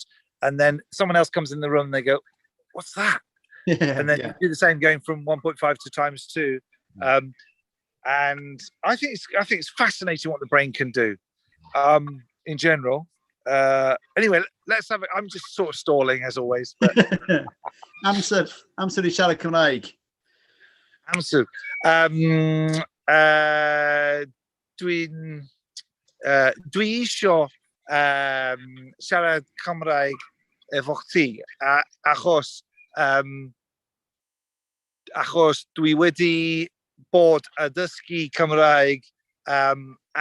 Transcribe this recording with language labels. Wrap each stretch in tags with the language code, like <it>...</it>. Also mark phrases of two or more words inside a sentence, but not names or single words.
<en>And then someone else comes in the room and they go, "What's that?" And then you do the same, going from 1.5 to ×2. And I think it's fascinating what the brain can do in general. Anyway, let's have it. I'm just sort of stalling as always. But</en> <cy>Amser I siarad Cymraeg. Amser. Dwi isio siarad Cymraeg efo chdi, achos dwi wedi bod a dysgu Cymraeg am</cy>